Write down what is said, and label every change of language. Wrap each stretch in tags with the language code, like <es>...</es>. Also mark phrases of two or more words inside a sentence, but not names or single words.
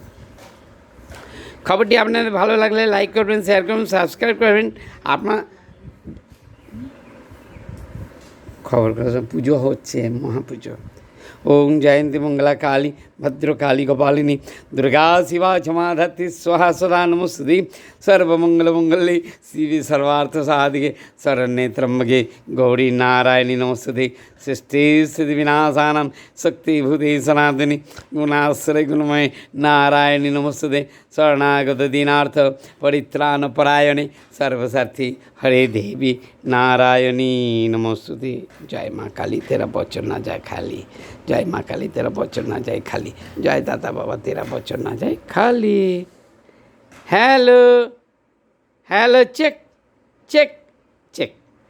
<bn>খবরটি আপনাদের ভালো লাগলে লাইক করবেন, শেয়ার করবেন, সাবস্ক্রাইব করবেন। আপনার খবর পুজো হচ্ছে, মহাপুজো।</bn> <sa>ওম জয়ন্তী মঙ্গলা কালী ভদ্রকালী গোপালিনী দুর্গা শিবা क्षमा धत्ति स्वाहा सदा नमोस्तुते। सर्वमंगलमंगले शिवे सर्वार्थ साधिके शरण्ये त्र्यंबके गौरी नारायणी नमोस्तुते। सृष्टि स्थिति विनाशानां शक्तिभूते सनातनी गुणाश्रय गुणमय नारायणी नमोस्तुते। शरणागत दीनार्थ परित्राण परायणे सर्वसार्थी हरे देवी नारायणी नमोस्तुते।</sa> <hi>जय माँ काली, तेरा बचन ना जाए खाली। जय माँ काली, तेरा बचन ना जाए खाली। जय दाता बाबा, तेरा बचन ना जाए खाली।</hi> <en>hello hello, check check check.</en>